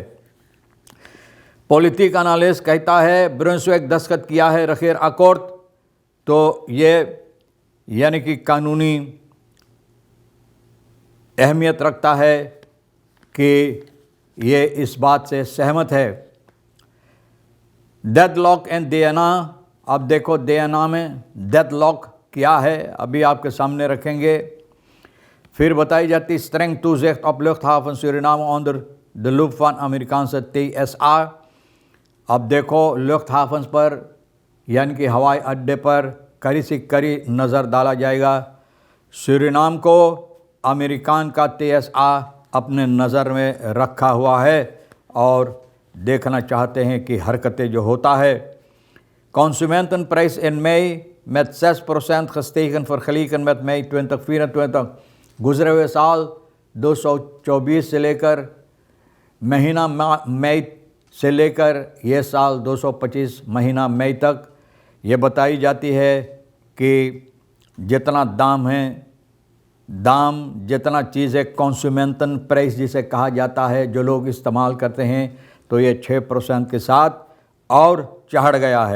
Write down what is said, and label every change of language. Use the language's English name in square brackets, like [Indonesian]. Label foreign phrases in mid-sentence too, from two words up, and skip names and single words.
[Dutch] Politiek analist [Caribbean Hindustani] कहता है ब्रुन्सविक दस्तखत किया है [Dutch] regeerakkoord, [Caribbean Hindustani] तो ये यानी कि कानूनी अहमियत रखता है कि ये इस बात से सहमत है। डेडलॉक एंड दियाना, अब देखो दियाना में डेडलॉक क्या है अभी आपके सामने रखेंगे। फिर बताई जाती [Dutch] स्ट्रेंग toezicht op luchthaven Suriname onder de loep van Amerikaanse TSA। [Caribbean Hindustani] अब देखो luchthavens पर यानी कि हवाई अड्डे पर कड़ी से कड़ी नज़र डाला जाएगा। सूरीनाम को अमेरिकान का TSA अपने नज़र में रखा हुआ है और देखना चाहते हैं कि हरकतें जो होता है। [Dutch] Consumentenprijs in mei met 6% gestegen vergeleken met mei 2024। [Caribbean Hindustani] गुजरे हुए साल 224 से लेकर महीना मई से लेकर ये साल 225 महीना मई तक ये बताई जाती है कि जितना दाम है, दाम जितना चीज़ है [Dutch] consumenten prijs [Caribbean Hindustani] जिसे कहा जाता है, जो लोग इस्तेमाल करते हैं, तो ये 6% के साथ और चढ़ गया है।